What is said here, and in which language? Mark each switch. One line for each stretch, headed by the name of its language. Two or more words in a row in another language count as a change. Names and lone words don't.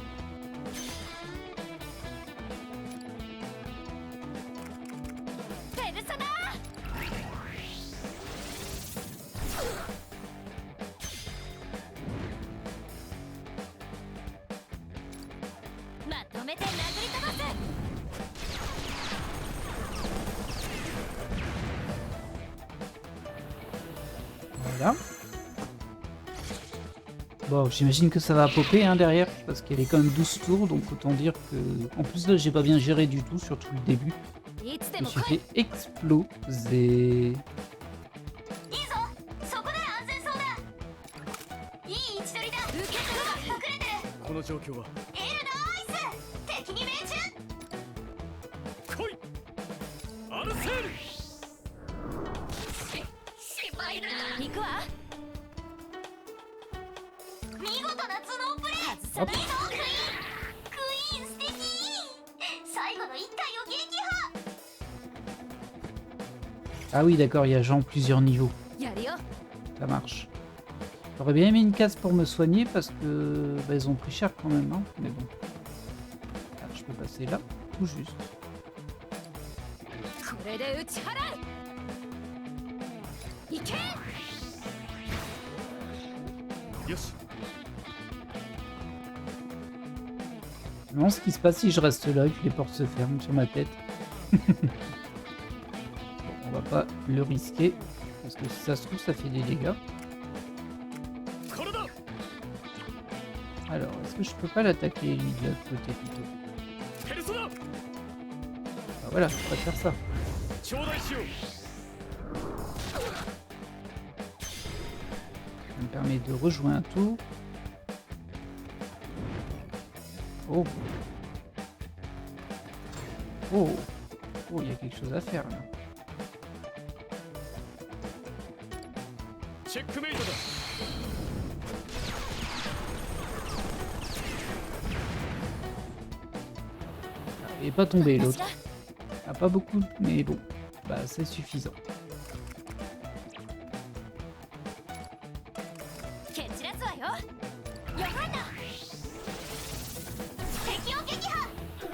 Japanese: ペルソナまとめて殴り飛ばす。
French: Voilà. Bon, j'imagine que ça va popper hein, derrière, parce qu'elle est quand même 12 tours, donc autant dire que... En plus là, j'ai pas bien géré du tout, surtout le début.
Japanese: いつ
French: Je
Japanese: で
French: me
Japanese: も
French: suis
Japanese: 来い。
French: fait exploser.
Japanese: いいぞ。そこで安全そうだ。いい位置取りだ。受け取るわ。隠れてる。この状況はエルダーアイス。敵に命中。来いアルセール。失敗だ。行くわ。見事な頭脳プレー。外さないぞ。クイーン素敵。最後の一体を撃破。
French: Ah oui, d'accord, il y a genre plusieurs niveaux.
Japanese: やるよ。
French: Ça marche. J'aurais bien aimé une case pour me soigner, parce que... Bah, ils ont pris cher quand même, hein, mais bon. Alors, je peux passer là, tout juste.
Japanese: これで打ち払う。いけ。よし
French: Non, ce qui se passe si je reste là et que les portes se ferment sur ma tête. Bon, on va pas le risquer, parce que si ça se trouve, ça fait des dégâts.
Japanese: これだ。
French: Alors, est-ce que je peux pas l'attaquer, lui, de l'autre côté, plutôt?
Japanese: ペルソナ
French: Bah voilà, je préfère ça.
Japanese: 頂戴しよう。
French: Ça me permet de rejouer un tour. Oh. Oh. Oh, il y a quelque chose à faire, là.
Japanese: チェックメイトだ。
French: Il est pas tombé, l'autre. Ah, pas beaucoup, mais bon. Bah, c'est suffisant.
Japanese: 蹴散らすわよ。ヨハンダ。敵を撃破。